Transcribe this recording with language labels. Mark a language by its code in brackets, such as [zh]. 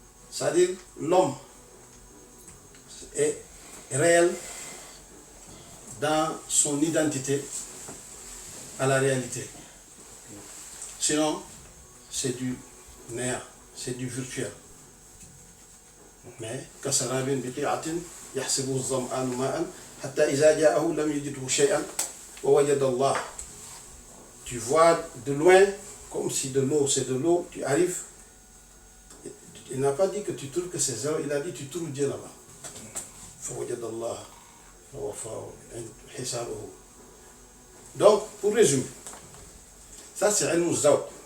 [fr] C'est-à-dire, l'homme est réel dans son identité à la réalité. Sinon, c'est du néant, c'est du virtuel. [ar] Mais, kasarabin biqi'atin, يحسبه الظمآن ماء حتى إذا جاءه لم يجده شيئا ووجد الله. [fr] Tu vois de loin comme si de l'eau, c'est de l'eau, tu arrives. Il n'a pas dit que tu trouves que c'est zéro, il a dit tu trouves Dieu là-bas. [ar] فوجد الله ووفاه حسابه. [fr] Donc, pour résumer, ça c'est ilm zawq.